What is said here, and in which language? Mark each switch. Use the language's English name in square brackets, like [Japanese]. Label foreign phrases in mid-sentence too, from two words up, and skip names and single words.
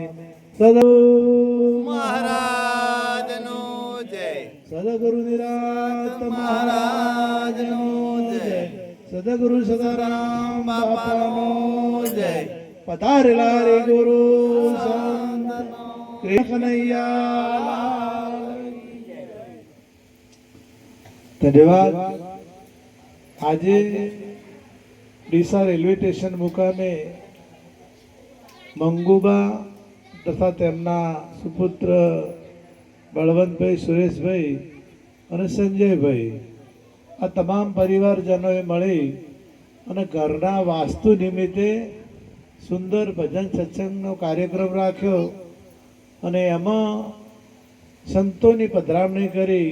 [Gujarati] सद्गुरु મહારાજનો જય। સદ્ગુરુ નિરાત મહારાજનો જય। સદ્ગુરુ સદારામ બાપાનો જય। પધારેલા રે ગુરુ સંત કનૈયા ધન્યવાદ। આજે ડીસા રેલવે સ્ટેશન મુકામે મંગુબા તથા તેમના સુપુત્ર બળવંતભાઈ, સુરેશભાઈ અને સંજયભાઈ આ તમામ પરિવારજનોએ મળી અને ઘરના વાસ્તુ નિમિત્તે સુંદર ભજન સત્સંગનો કાર્યક્રમ રાખ્યો અને એમાં સંતોની પધરામણી કરી।